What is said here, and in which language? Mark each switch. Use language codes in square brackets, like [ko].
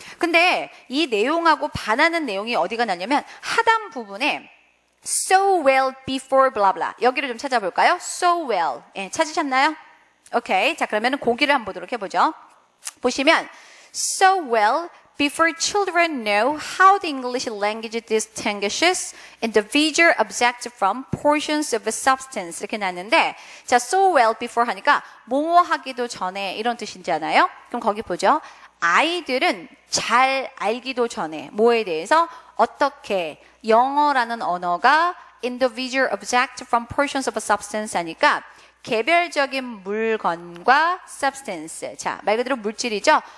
[ko] 근데 이 내용하고 반하는 내용이 어디가 나냐면 하단 부분에 [en] so well before blah blah [ko] 여기를 좀 찾아볼까요? [en] so well [ko] 예, 찾으셨나요? 오케이. 자, 그러면 고기를 한번 보도록 해보죠. 보시면 so well [en] before children know how the English language distinguishes individual object from portions of a substance [ko] 이렇게 나왔는데 자, [en] so well before [ko] 하니까 뭐뭐 하기도 전에 이런 뜻이잖아요. 그럼 거기 보죠. 아이들은 잘 알기도 전에 뭐에 대해서 어떻게 영어라는 언어가 [en] individual object from portions of a substance [ko] 하니까 개별적인 물건과 substance. 자, 말 그대로 물질이죠.